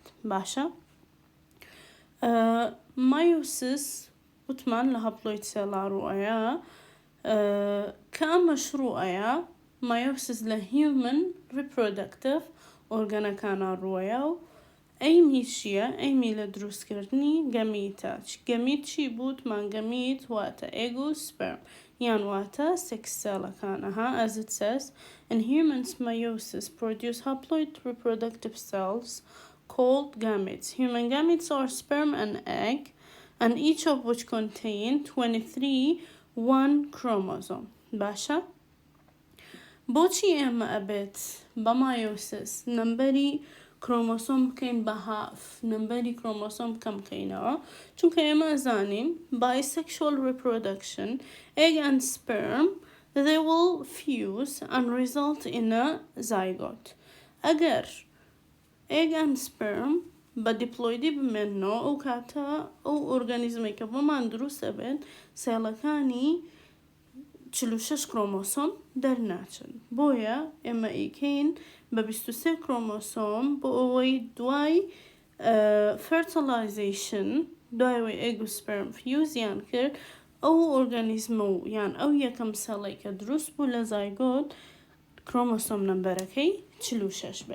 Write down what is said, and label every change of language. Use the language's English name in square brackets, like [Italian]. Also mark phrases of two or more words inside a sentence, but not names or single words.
[Central Kurdish] باشە، مایۆسس وتمان لە هەپلۆید سێڵا ڕوئەیە کە ئەم مەشروعەیە. مایۆسس لە [English] human reproductive [Central Kurdish] ئۆرگەنەکانە ڕوئەیە و ئەیمی چییە؟ ئەیمی لە دروستکردنی گەمیتە. گەمیت چی بوو؟ وتمان گەمیت واتە ئێگ و سپێرم، یان واتە سێکس سێڵەکانە. [English] As it says, in humans meiosis produce haploid reproductive cells called gametes. Human gametes are sperm and egg, and each of which contain 23 one chromosome. [Central Kurdish] باشە، بۆچی ئێمە ئەبێت بە مایۆسس نمبەری کرۆمۆسۆم بکەین بە هاف، نمبەری کرۆمۆسۆم بکەم بکەینەوە؟ چونکە ئێمە ئەزانین [English] bisexual reproduction, egg and sperm, they will fuse and result in a zygote. [Central Kurdish] ئەگەر [English] egg and sperm [Central Kurdish] بە دیپلۆیدی بمێنەوە، ئەو کاتە ئەو ئۆرگانیزمی کە بۆمان دروستە بێت سێڵەکانی 46 کرۆمۆسۆم دەرناچن. بۆیە ئێمە ئیکەین بە 23 کرۆمۆسۆم بۆ ئەوەی دوای fertilization، دوای ئەوەی ئێگ و سپێرم فیوزیان کرد، ئەو ئۆرگانیزمە و یان ئەو یەکەم سەڵی کە دروست بوو لە زایگۆت کرۆمۆسۆم نمبەرەکەی 46 بێت.